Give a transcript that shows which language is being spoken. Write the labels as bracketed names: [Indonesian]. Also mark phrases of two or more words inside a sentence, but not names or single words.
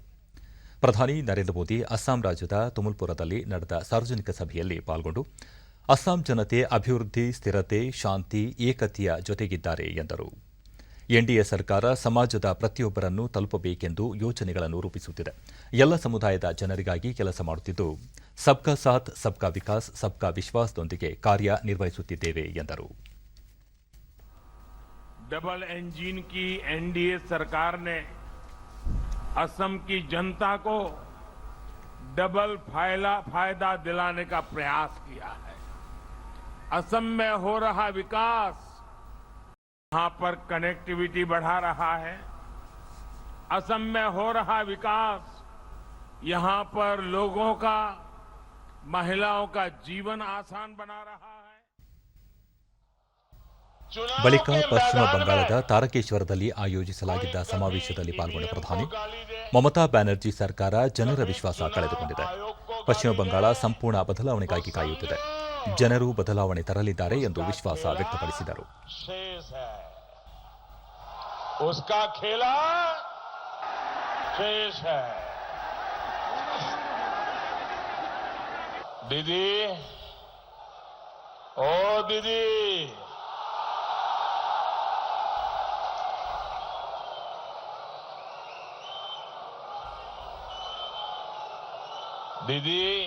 [Kannada] ಪ್ರಧಾನಿ ನರೇಂದ್ರ ಮೋದಿ ಅಸ್ಸಾಂ ರಾಜ್ಯದ ತುಮುಲ್ಪುರದಲ್ಲಿ ನಡೆದ ಸಾರ್ವಜನಿಕ ಸಭೆಯಲ್ಲಿ ಪಾಲ್ಗೊಂಡು, ಅಸ್ಸಾಂ ಜನತೆ ಅಭಿವೃದ್ಧಿ, ಸ್ಥಿರತೆ, ಶಾಂತಿ, ಏಕತೆಯ ಜೊತೆಗಿದ್ದಾರೆ ಎಂದರು. ಎನ್ಡಿಎ ಸರ್ಕಾರ ಸಮಾಜದ ಪ್ರತಿಯೊಬ್ಬರನ್ನು ತಲುಪಬೇಕೆಂದು ಯೋಜನೆಗಳನ್ನು ರೂಪಿಸುತ್ತಿದೆ. ಎಲ್ಲ ಸಮುದಾಯದ ಜನರಿಗಾಗಿ ಕೆಲಸ ಮಾಡುತ್ತಿದ್ದು, [Hindi] सबका साथ, सबका विकास, सबका [Kannada] ವಿಶ್ವಾಸದೊಂದಿಗೆ ಕಾರ್ಯನಿರ್ವಹಿಸುತ್ತಿದ್ದೇವೆ ಎಂದರು. [English] double engine [Hindi] की एनडीए सरकार ने असम की जनता को डबल फायदा दिलाने का प्रयास किया है. असम में हो रहा विकास यहां पर कनेक्टिविटी बढ़ा रहा है. असम में हो रहा विकास यहां पर लोगों का, महिलाओं का जीवन आसान बना रहा है. [Kannada] ಬಳಿಕ ಪಶ್ಚಿಮ ಬಂಗಾಳದ ತಾರಕೇಶ್ವರದಲ್ಲಿ ಆಯೋಜಿಸಲಾಗಿದ್ದ ಸಮಾವೇಶದಲ್ಲಿ ಪಾಲ್ಗೊಂಡ ಪ್ರಧಾನಿ ಮಮತಾ ಬ್ಯಾನರ್ಜಿ ಸರ್ಕಾರ ಜನರ ವಿಶ್ವಾಸ ಕಳೆದುಕೊಂಡಿದೆ. ಪಶ್ಚಿಮ ಬಂಗಾಳ ಸಂಪೂರ್ಣ ಬದಲಾವಣೆಗಾಗಿ ಕಾಯುತ್ತಿದೆ. ಜನರು ಬದಲಾವಣೆ ತರಲಿದ್ದಾರೆ ಎಂದು ವಿಶ್ವಾಸ ವ್ಯಕ್ತಪಡಿಸಿದರು. [Hindi] दीदी ओ दीदी दीदी